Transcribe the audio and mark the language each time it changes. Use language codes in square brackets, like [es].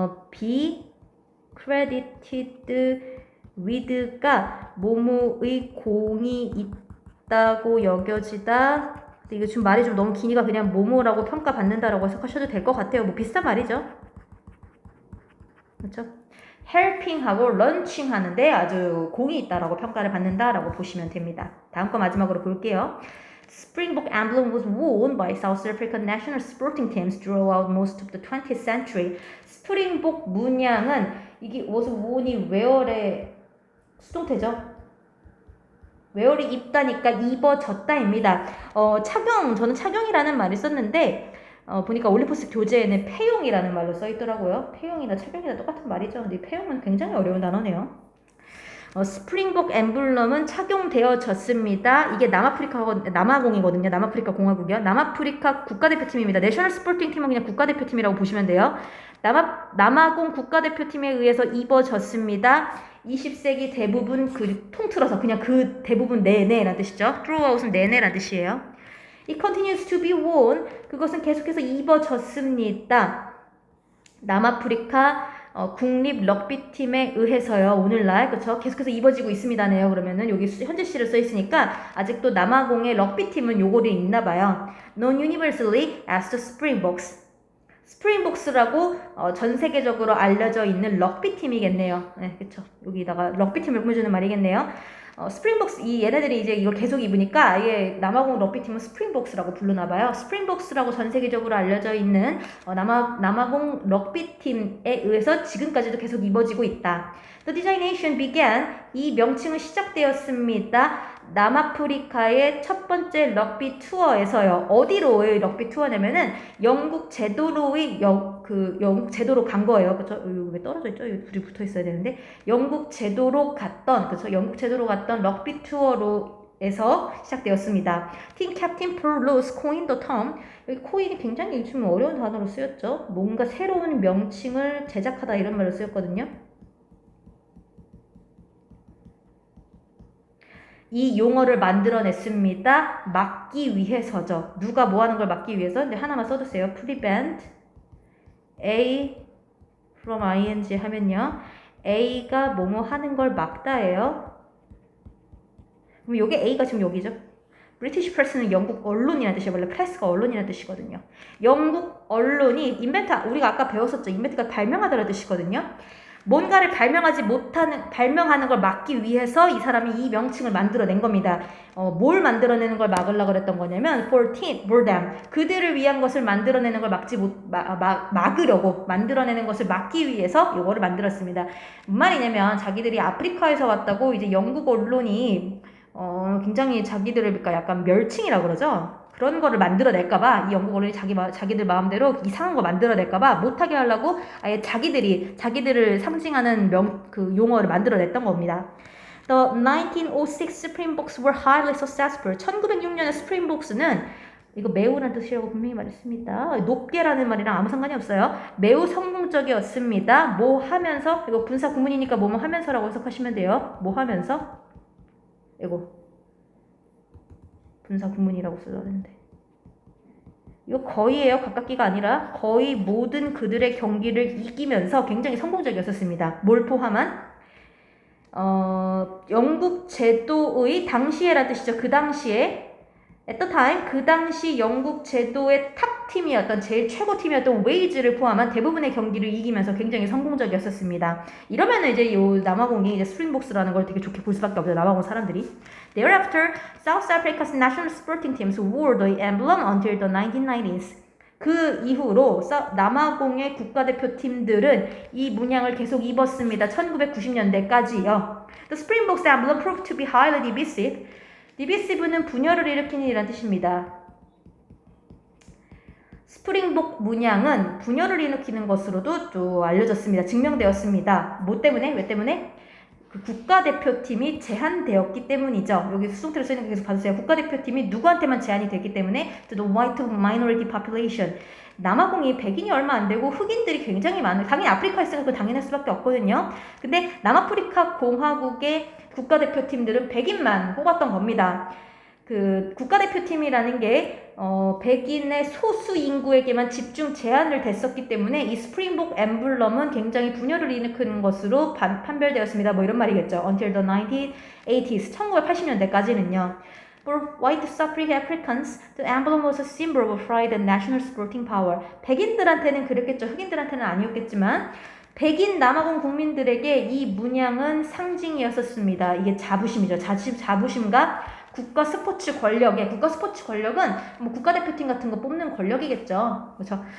[en] be credited with [ko] 가 뭐뭐의 공이 있다고 여겨지다. 이거 지금 말이 좀 너무 기니까 그냥 뭐뭐라고 평가받는다라고 해석하셔도 될 것 같아요. 뭐 비슷한 말이죠. 그렇죠? helping하고 launching 하는데 아주 공이 있다라고 평가를 받는다라고 보시면 됩니다. 다음 거 마지막으로 볼게요. [en] Springbok emblem was worn by South African national sporting teams throughout most of the 20th century. [ko] 스프링복 문양은 이게 [en] was worn [ko] 이 where의 수동태죠. where이 입다니까 입어졌다입니다. 저는 착용이라는 말을 썼는데 보니까 올리포스 교재에는 폐용이라는 말로 써있더라고요. 폐용이나 착용이나 똑같은 말이죠. 근데 폐용은 굉장히 어려운 단어네요. 스프링복 엠블럼은 착용되어졌습니다. 이게 남아공이거든요. 남아프리카 공화국이요. 남아프리카 국가대표팀입니다. 내셔널 스포팅 팀은 그냥 국가대표팀이라고 보시면 돼요. 남아공 국가대표팀에 의해서 입어졌습니다. 20세기 대부분 통틀어서 그냥 그 대부분 내내라는 뜻이죠. throughout은 내내라는 뜻이에요. [en] It continues to be worn. [ko] 그것은 계속해서 입어졌습니다. 남아프리카 국립 럭비팀에 의해서요. 오늘날 그렇죠? 계속해서 입어지고 있습니다네요. 그러면은 여기 현재 시를 써 있으니까 아직도 남아공의 럭비팀은 요거를 있나 봐요. [en] Known universally as the Springboks. [ko] 스프링복스라고 전 세계적으로 알려져 있는 럭비팀이겠네요. 네, 그렇죠. 여기다가 럭비팀을 꾸며주는 말이겠네요. 스프링복스 얘네들이 이제 이걸 계속 입으니까 아예 남아공 럭비팀은 스프링복스라고 부르나봐요. 스프링복스라고 전 세계적으로 알려져 있는 남아공 럭비팀에 의해서 지금까지도 계속 입어지고 있다. [en] The designation began. [ko] 이 명칭은 시작되었습니다. 남아프리카의 첫 번째 럭비 투어에서요. 어디로의 럭비 투어냐면은 영국 제도로의 영국 제도로 간 거예요. 그렇죠? 왜 떨어져 있죠? 여기 둘이 붙어 있어야 되는데 영국 제도로 갔던 그렇죠? 영국 제도로 갔던 럭비 투어로에서 시작되었습니다. 팀 캡틴 폴 로스 [en] coined the term. [ko] 여기 코인이 굉장히 요즘 어려운 단어로 쓰였죠. 뭔가 새로운 명칭을 제작하다 이런 말로 쓰였거든요. 이 용어를 만들어냈습니다. 막기 위해서죠. 누가 뭐 하는 걸 막기 위해서? 근데 하나만 써주세요. [en] prevent A from ing 하면요. [ko] A가 뭐뭐 하는 걸 막다예요. 그럼 요게 A가 지금 여기죠. 브리티시 프레스는 영국 언론이라는 뜻이에요. 원래 프레스가 언론이라는 뜻이거든요. 영국 언론이 인벤트, 우리가 아까 배웠었죠. 인벤트가 발명하다라는 뜻이거든요. 뭔가를 발명하는 걸 막기 위해서 이 사람이 이 명칭을 만들어낸 겁니다. 뭘 만들어내는 걸 막으려고 그랬던 거냐면 [en] for them. [ko] 그들을 위한 것을 만들어내는 걸 막으려고 만들어내는 것을 막기 위해서 이거를 만들었습니다. 무슨 말이냐면 자기들이 아프리카에서 왔다고 이제 영국 언론이 굉장히 자기들을 그러니까 약간 멸칭이라고 그러죠. 그런 거를 만들어낼까봐 이 영국 어른이 자기들 마음대로 이상한 거 만들어낼까봐 못하게 하려고 아예 자기들을 상징하는 그 용어를 만들어냈던 겁니다. [en] The 1906 Springboks were highly successful. [ko] 1906년에 스프링복스는 이거 매우란 뜻이라고 분명히 말했습니다. 높게라는 말이랑 아무 상관이 없어요. 매우 성공적이었습니다. 뭐 하면서 이거 분사 구문이니까 뭐뭐 하면서라고 해석하시면 돼요. 뭐 하면서 이거 분사 구문이라고 써야 되는데 이거 거의예요. 가깝기가 아니라 거의 모든 그들의 경기를 이기면서 굉장히 성공적이었었습니다. 뭘 포함한? 영국 제도의 당시에라는 뜻이죠. 그 당시에 [en] at the time [ko] 그 당시 영국 제도의 탑 팀이었던 제일 최고 팀이었던 웨이즈를 포함한 대부분의 경기를 이기면서 굉장히 성공적이었었습니다. 이러면은 이제 요 남아공이 이제 스프링복스라는 걸 되게 좋게 볼 수밖에 없어요. 남아공 사람들이. [en] Thereafter, South Africa's national sporting teams wore the emblem until the 1990s. [ko] 그 이후로 남아공의 국가대표팀들은 이 문양을 계속 입었습니다. 1990년대까지요. [en] The Springboks emblem proved to be highly divisive. [ko] divisive는 분열을 일으키는 이란 뜻입니다. 스프링복 문양은 분열을 일으키는 것으로도 또 알려졌습니다. 증명되었습니다. 뭐 때문에? 왜 때문에? 그 국가대표팀이 제한되었기 때문이죠. 여기 수동태로 쓰이는 거 계속 봐주세요. 국가대표팀이 누구한테만 제한이 됐기 때문에 [en] to the white minority population. [ko] 남아공이 백인이 얼마 안 되고 흑인들이 굉장히 많은, 당연히 아프리카에 있으니까 그건 당연할 수밖에 없거든요. 근데 남아프리카 공화국의 국가대표팀들은 백인만 뽑았던 겁니다. 그 국가대표팀이라는 게 백인의 소수 인구에게만 집중 제한을 됐었기 때문에 이 스프링복 엠블럼은 굉장히 분열을 일으키는 것으로 판별되었습니다. 뭐 이런 말이겠죠. [en] Until the 1980s, [ko] 1980년대까지는요. [en] For white Africans, the emblem was a symbol of pride and national sporting power. [ko] 백인들한테는 그랬겠죠. 흑인들한테는 아니었겠지만 백인 남아공 국민들에게 이 문양은 상징이었었습니다. 이게 자부심이죠. 자부심과 국가 스포츠 권력은 뭐 국가대표팀 같은 거 뽑는 권력이겠죠. 그렇죠?